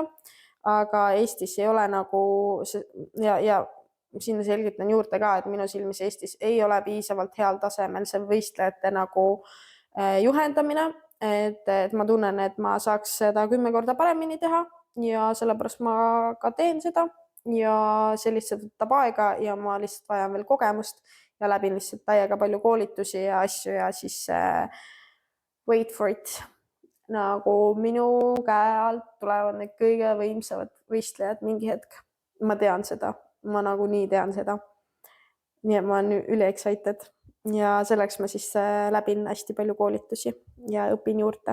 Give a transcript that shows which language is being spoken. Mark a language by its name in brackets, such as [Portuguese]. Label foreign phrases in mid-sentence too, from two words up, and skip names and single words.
[Estonian] Aga Eestis ei ole nagu ja sinna selgitan juurde ka, et minu silmis Eestis ei ole piisavalt heal tasemel see võistlejate nagu juhendamine, et ma tunnen, et ma saaks seda 10 korda paremini teha ja sellepärast ma ka teen seda ja see lihtsalt võtab aega ja ma lihtsalt vajan veel kogemust ja läbin lihtsalt täiega palju koolitusi ja asju ja siis [English] wait for it. [Estonian] Nagu minu käe alt tulevad need kõige võimsamad võistlejad mingi hetk. Ma tean seda. Ma nagu nii tean seda. Nii et ma olen üli excited. Ja selleks ma siis läbin hästi palju koolitusi ja õpin juurde.